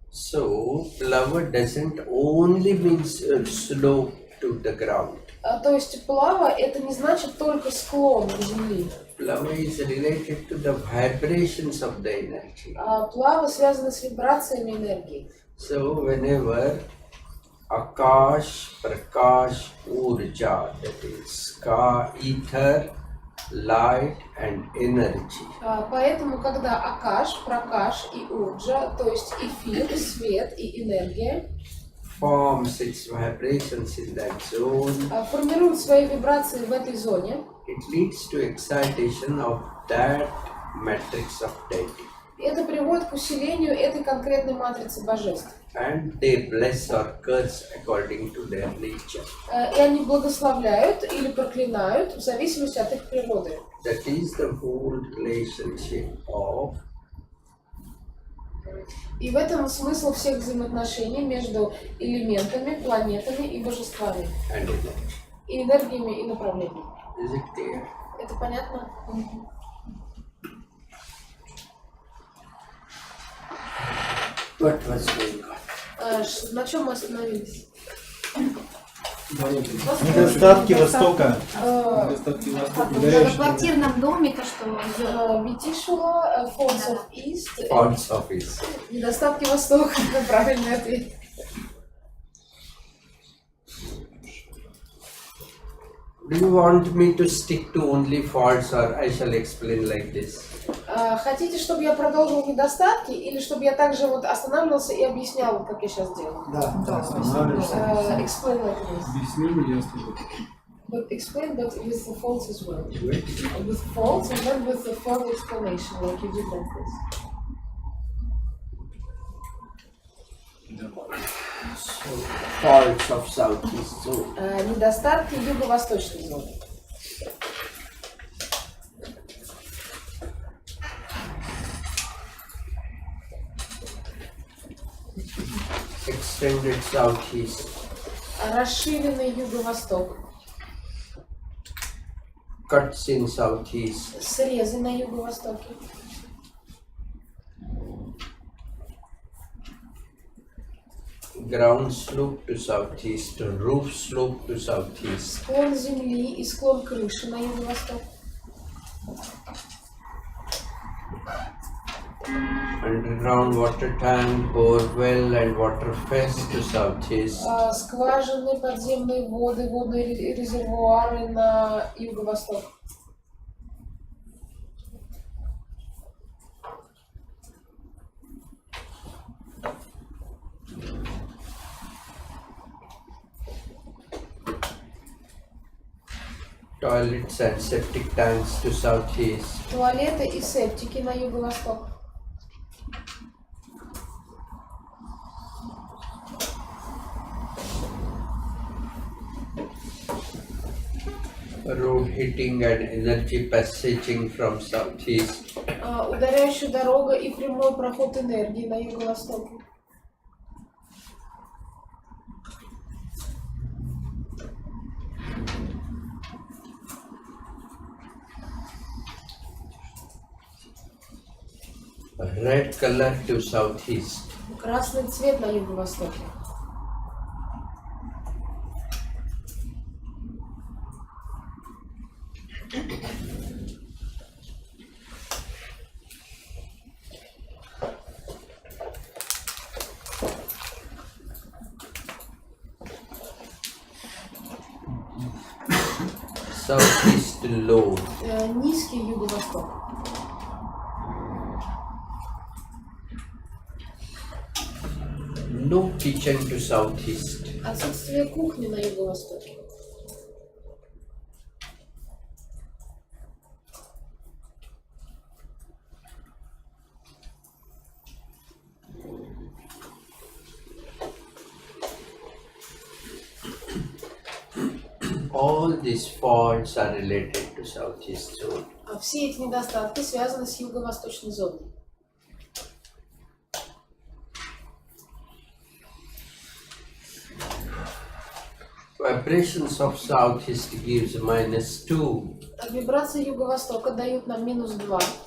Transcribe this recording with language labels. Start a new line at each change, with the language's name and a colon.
English: So Plava doesn't only mean slope to the ground.
Russian: То есть плава это не значит только склон к земли.
English: Plava is related to the vibrations of the energy.
Russian: Плава связана с вибрациями энергии.
English: So whenever Akash, Prakash, Urja, that is ether, light and energy.
Russian: Поэтому, когда Акаш, Пракаш и Урджа, то есть эфир, свет и энергия,
English: forms its vibrations in that zone,
Russian: формирует свои вибрации в этой зоне,
English: it leads to excitation of that matrix of deity.
Russian: и это приводит к усилению этой конкретной матрицы божеств.
English: And they bless or curse according to their nature.
Russian: И они благословляют или проклинают в зависимости от их природы.
English: That is the whole relationship of.
Russian: И в этом смысл всех взаимоотношений между элементами, планетами и божествами.
English: And energy.
Russian: И энергиями, и направлениями.
English: Is it clear?
Russian: Это понятно?
English: What was going on?
Russian: На чем мы остановились? Недостатки Востока. Недостатки Востока. В многоквартирном доме то, что
English: Витишуа, Faults of East. Faults of East.
Russian: Недостатки Востока. Правильный ответ.
English: Do you want me to stick to only faults, or I shall explain like this?
Russian: Хотите, чтобы я продолжил недостатки, или чтобы я также вот останавливался и объяснял, как я сейчас делаю? Да, останавливайся.
English: Explain like this.
Russian: Объяснили, я слышу.
English: But explain, but with the faults as well. With faults and then with the further explanation, like you did like this. So, faults of southeast zone.
Russian: Недостатки юго-восточной зоны.
English: Extended southeast.
Russian: Расширенный юго-восток.
English: Cuts in southeast.
Russian: Срезы на юго-востоке.
English: Ground slope to southeast, roof slope to southeast.
Russian: Склон земли и склон крыши на юго-восток.
English: Underground water tank, borewell and water fence to southeast.
Russian: Скважины, подземные воды, водные резервуары на юго-восток.
English: Toilets and septic tanks to southeast.
Russian: Туалеты и септики на юго-восток.
English: Road hitting and energy passaging from southeast.
Russian: Ударяющая дорога и прямой проход энергии на юго-востоке.
English: Red color to southeast.
Russian: Красный цвет на юго-востоке.
English: Southeast low.
Russian: Низкий юго-восток.
English: No kitchen to southeast.
Russian: Отсутствие кухни на юго-востоке.
English: All these faults are related to southeast zone.
Russian: Все эти недостатки связаны с юго-восточной зоной.
English: Vibrations of southeast gives -2.
Russian: Вибрации юго-востока дают нам -2.